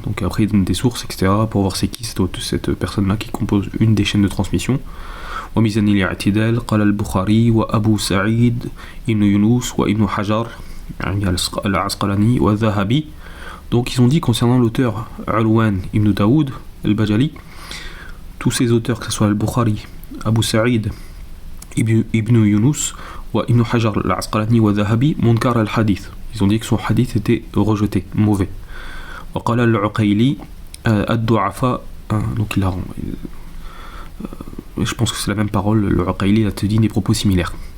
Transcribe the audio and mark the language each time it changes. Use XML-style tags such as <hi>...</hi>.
<fr>Donc après il donne des sources, etc., pour voir c'est qui cette personne là qui compose une des chaînes de transmission.</fr> <ar>وميزان الاعتدال قال البخاري وأبو سعيد ابن يونس وابن حجر يعني العسقلاني والذهبي.</ar> <fr>Donc ils ont dit concernant l'auteur Alwan ibn Daoud al-Bajali, tous ces auteurs, que ce soit al-Bukhari, Abu Sa'id ibn Yunus ou ibn Hajar al-Asqalani wa Zahabi munkar al-hadith. Ils ont dit que son hadith était rejeté, mauvais.</fr> <ar>وقال العقيلي الضعفاء,</ar> <fr>donc il a je pense que c'est la même parole, le Uqayli a te dit des propos similaires.</fr>